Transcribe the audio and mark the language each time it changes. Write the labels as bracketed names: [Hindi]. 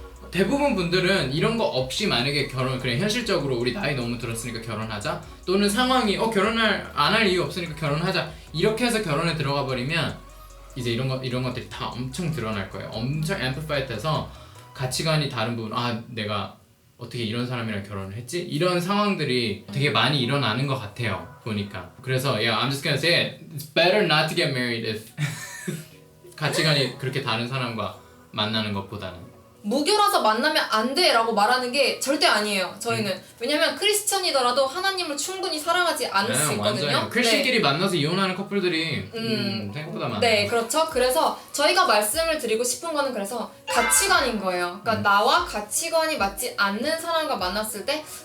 [Korean] 대부분 분들은 이런 거 없이 만약에 그냥 현실적으로 우리 나이 너무 들었으니까 결혼하자 또는 상황이 결혼을 안 할 이유 없으니까 결혼하자 이렇게 해서 결혼에 들어가 버리면 이제 이런 것들이 다 엄청 드러날 거예요. 엄청 amplify 돼서 가치관이 다른 부분 내가 어떻게 이런 사람이랑 결혼을 했지? 이런 상황들이 되게 많이 일어나는 것 같아요. 보니까. 그래서 [English] I'm just gonna say it. It's better not to get married if [Korean] 가치관이 그렇게 다른 사람과 만나는 것보다는. 무교라서 만나면 안 돼 라고 말하는 게 절대 아니에요. 저희는. 왜냐면 크리스천이더라도 하나님을 충분히 사랑하지 않을 수 있거든요. 완전히. 크리스천끼리 만나서 이혼하는 커플들이 생각보다 많아요. 네, 그렇죠. 그래서 저희가 말씀을 드리고 싶은 거는 그래서 가치관인 거예요. 그러니까 나와 가치관이 맞지 않는 사람과 만났을 때